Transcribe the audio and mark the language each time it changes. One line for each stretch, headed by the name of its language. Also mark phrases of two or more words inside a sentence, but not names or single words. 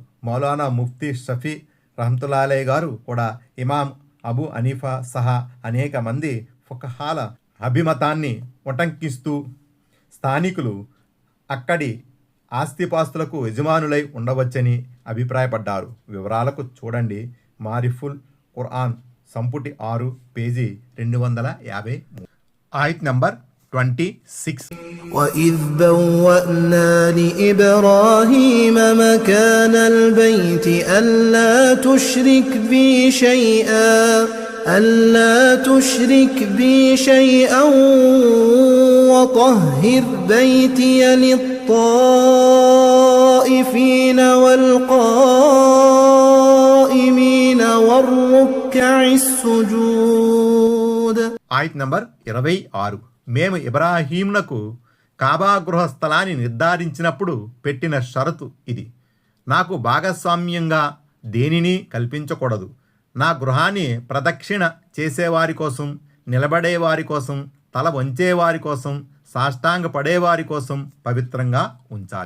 Telugu: మౌలానా ముఫ్తీ షఫీ రహమతుల్లాహి గారు కూడా, ఇమాం అబూ హనీఫా సహా అనేక మంది ఫుక్హాల అభిమతాన్ని ఉటంకిస్తూ స్థానికులు అక్కడి ఆస్తిపాస్తులకు యజమానులై ఉండవచ్చని అభిప్రాయపడ్డారు. వివరాలకు చూడండి మారిఫుల్ ఖురాన్ సంపుటి 6 పేజీ 253. ఆయత్ నంబర్ 26.
Arabic: وإذ بوأنا لإبراهيم مكان البيت ألا تشرك بي شيئا وطهر بيتي للطائفين والقائمين والركع السجود.
Telugu: ఆయత్ నంబర్ 26. మేము ఇబ్రాహీంనకు కాబా గృహ స్థలాన్ని నిర్ధారించినప్పుడు పెట్టిన షరతు ఇది: నాకు భాగస్వామ్యంగా దేనిని కల్పించకూడదు. నా గృహాన్ని ప్రదక్షిణ చేసేవారి కోసం, నిలబడేవారి కోసం, తల వంచేవారి కోసం, సాష్టాంగ పడేవారి కోసం పవిత్రంగా ఉంచాలి.